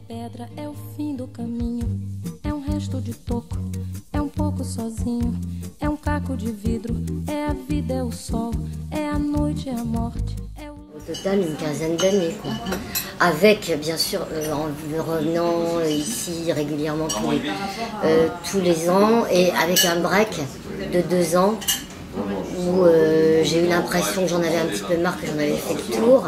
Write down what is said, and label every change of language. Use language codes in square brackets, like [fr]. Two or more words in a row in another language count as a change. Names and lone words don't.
[pt] pedra, é o fim do caminho. É resto de toco, é pouco sozinho. É caco de vidro, é a vida, é o sol. É a noite, é a morte. [fr] Au total, une quinzaine d'années, quoi. Avec, bien sûr, en revenant ici régulièrement tous les ans, et avec un break de 2 ans où j'ai eu l'impression que j'en avais un petit peu marre, que j'en avais fait le tour.